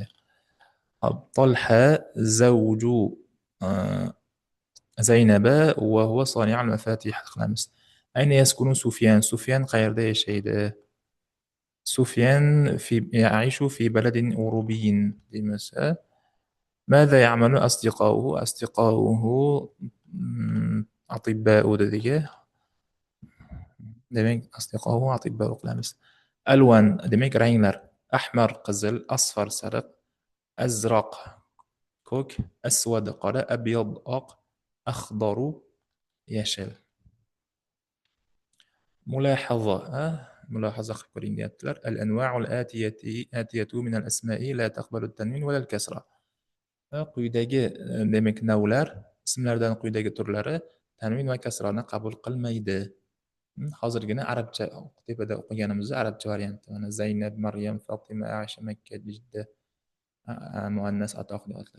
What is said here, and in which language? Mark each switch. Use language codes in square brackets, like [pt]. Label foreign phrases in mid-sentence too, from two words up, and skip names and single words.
[ar] Hop, طلحة زوج زينب وهو صانع المفاتيح qilamiz. أين يسكن سفيان? Sufyan [uz] qayerda yashaydi? [ar] سفيان يعيش في بلد أوروبي deymiz. ماذا يعمل أصدقاؤه؟ أصدقاؤه أطباء dediga. [uz] Demak, [ar] أصدقاؤه أطباء qilamiz. [uz] Alwan demak ranglar. Ahmar qizil, asfar sariq, azraq ko'k, aswad qora, abyad oq, akhdaru yashil. ملاحظة qilib ko'ring deyaptilar. [ar] الأنواع الآتية من الأسماء لا تقبل التنوين والكسرة. [uz] Quyidagi demak navlar, ismlardan quyidagi turlari tanvin va kasrani qabul qilmaydi. Hozirgina arabcha tepada o'qiganimizda arabcha varianti. Mana Zaynab, Maryam, Fatima, Aisha, Makka, Jidda muannas atoqli otlar.